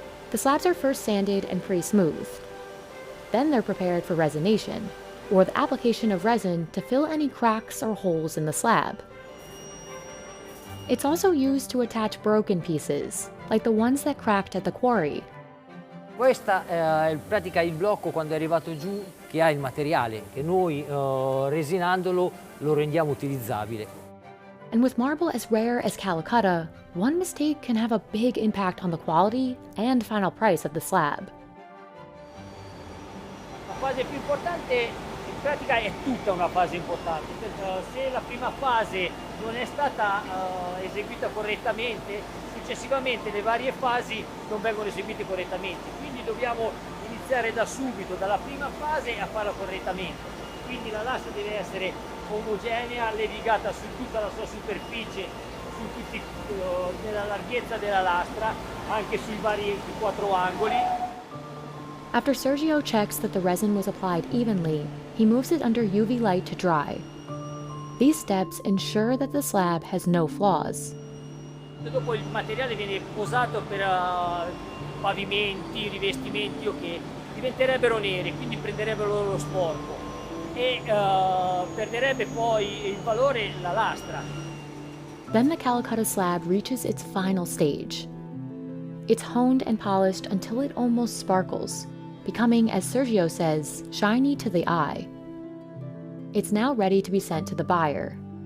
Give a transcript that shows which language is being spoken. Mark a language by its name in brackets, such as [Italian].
[English] The slabs are first sanded and pretty smooth. Then they're prepared for resination, or the application of resin to fill any cracks or holes in the slab. It's also used to attach broken pieces, like the ones that cracked at the quarry. [Italian] Questa è in pratica il blocco quando è arrivato giù che ha il materiale, che noi resinandolo lo rendiamo utilizzabile. [English] And with marble as rare as Calcutta, one mistake can have a big impact on the quality and final price of the slab. [Italian] La fase più importante in pratica è tutta una fase importante. Se la prima fase non è stata eseguita correttamente, successivamente le varie fasi non vengono eseguite correttamente. Quindi dobbiamo iniziare da subito, dalla prima fase, a farla correttamente. Quindi la lastra deve essere omogenea, levigata su tutta la sua superficie, nella larghezza della lastra, anche sui vari 4 angoli. [English] After Sergio checks that the resin was applied evenly, he moves it under UV light to dry. These steps ensure that the slab has no flaws. [Italian] Dopo il materiale viene posato per pavimenti, rivestimenti che diventerebbero neri, quindi prenderebbero lo sporco e perderebbe poi il valore la lastra. [English] Then the Calcutta slab reaches its final stage. It's honed and polished until it almost sparkles, becoming, as Sergio says, shiny to the eye. It's now ready to be sent to the buyer.